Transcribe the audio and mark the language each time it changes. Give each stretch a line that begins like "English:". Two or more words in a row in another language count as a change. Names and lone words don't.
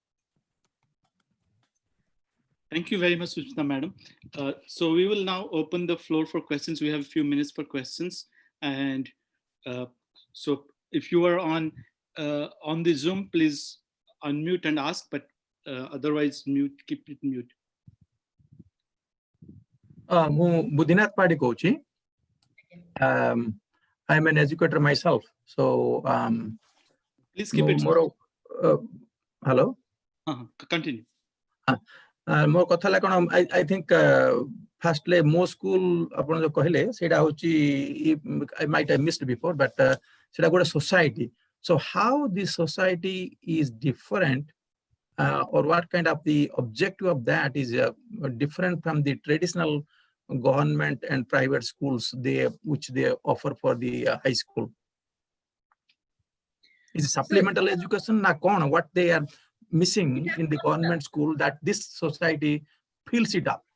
English: Thank you very much, Suchita madam. So we will now open the floor for questions. We have a few minutes for questions. And so if you are on the Zoom, please unmute and ask, but otherwise mute, keep it mute.
Odia: ମୁଁ ବୁଦ୍ଧିନାଥ ପାଢୀ କହୁଛି.
English: I'm an educator myself. So please keep it
Odia: ମୋର hello.
English: Continue.
Odia: ମୋ କଥା ହେଲା କଣ,
English: I think firstly
Odia: Mo School ଆପଣ ଯୋଉ କହିଲେ ସେଇଟା ହଉଛି,
English: I might have missed before, but
Odia: ସେଇଟା ଗୋଟେ
English: society. So how this society is different, or what kind of the objective of that is different from the traditional government and private schools which they offer for the high school? Is it supplemental education? Na kon, what they are missing in the government school that this society fills it up?